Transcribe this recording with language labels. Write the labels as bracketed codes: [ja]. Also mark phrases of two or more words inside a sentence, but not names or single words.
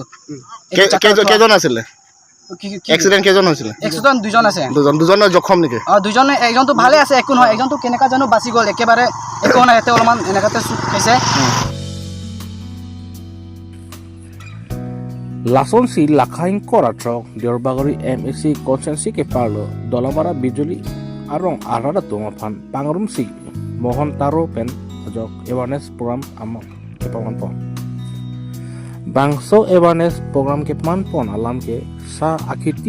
[as] কেজন আছিলে এক্সিডেন্ট কেজন হৈছিল এক্সিডেন্ট দুজন আছে দুজন জখম নেকি দুজন একজনটো ভালে আছে একো নহয় একজনটো কেনেকা জানো বাচি গ'ল একেবাৰে একো নাই এতে অলপমান এনেকাতে চুট খাইছে [mjw] Lason si lakhaing koratro Diorbagori MSC Consensi ke parlo Dolamara Bijoli arong arada tumaphan pangrum si Mohon Taro pen ajok [en] awareness program [mjw] amok kepawan pon Bangso [en] awareness program [mjw] ke man pon alam ke sa akiti